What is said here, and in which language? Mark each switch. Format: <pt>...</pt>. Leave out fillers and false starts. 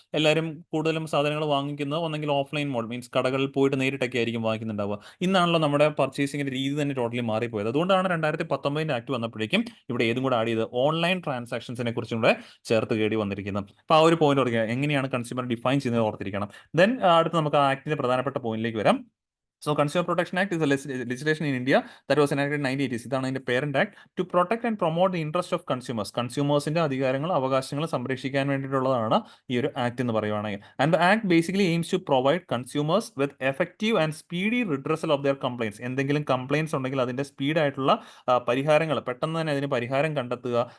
<ml>എല്ലാവരും കൂടുതലും സാധനങ്ങൾ വാങ്ങിക്കുന്നത് ഒന്നെങ്കിൽ ഓഫ്ലൈൻ മോഡ്, മീൻസ് കടകളിൽ പോയിട്ട് നേരിട്ടൊക്കെ ആയിരിക്കും വാങ്ങിക്കുന്നുണ്ടാവുക. ഇന്നാണല്ലോ നമ്മുടെ പർച്ചേസിംഗിന്റെ രീതി തന്നെ ടോട്ടലി മാറിപ്പോയത്. അതുകൊണ്ടാണ് 2019 ആക്ട് വന്നപ്പോഴേക്കും ഇവിടെ ഏതും കൂടെ ആഡ് ചെയ്ത് ഓൺലൈൻ ട്രാൻസാക്ഷൻസിനെ കുറിച്ചും കൂടെ ചേർത്ത് കേടി വന്നിരിക്കുന്നത്. അപ്പോൾ ആ ഒരു പോയിന്റ് ഓർക്കുക, എങ്ങനെയാണ് കൺസ്യൂമർ ഡിഫൈൻ ചെയ്യുന്നത് ഓർത്തിരിക്കണം. ദെൻ അടുത്ത് നമുക്ക് ആ ആക്ടിന്റെ പ്രധാനപ്പെട്ട പോയിന്റിലേക്ക് വരാം.</ml> <en>So Consumer Protection Act is a legislation in India that was enacted in 1980s.</en> <ml>ഇതാണ് അതിന്റെ parent act.</ml> <en>To protect and promote the interest of consumers.</en> <ml>കൺസ്യൂമേഴ്സിന്റെ അധികാരങ്ങളും അവകാശങ്ങളും സംരക്ഷിക്കാൻ വേണ്ടിയിട്ടുള്ളതാണ് ഈ ഒരു ആക്ട് എന്ന് പറയുവാണെങ്കിൽ.</ml> <en>And the act basically aims to provide consumers with effective and speedy redressal of their complaints.</en> <ml>എന്തെങ്കിലും കംപ്ലയിൻസ് ഉണ്ടെങ്കിൽ അതിന്റെ സ്പീഡായിട്ടുള്ള പരിഹാരങ്ങൾ, പെട്ടെന്ന് തന്നെ അതിന് പരിഹാരം കണ്ടെത്തുക.</ml>